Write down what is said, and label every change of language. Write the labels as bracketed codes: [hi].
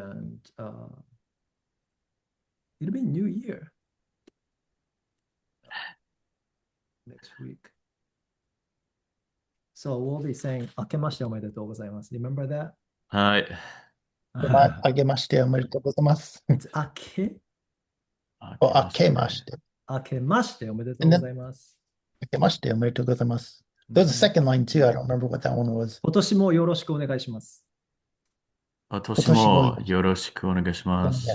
[en] and it'll be New Year next week. So we'll be saying [ja] 明けましておめでとうございます. [en] Remember that? [ja] はい。あげましておめでとうございます。 [en] It's [ja] 明けあけまして。明けましておめでとうございます. あけましておめでとうございます。 [en] There's a second line too. I don't remember what that one was. [ja] 今年もよろしくお願いします. 今年もよろしくお願いします。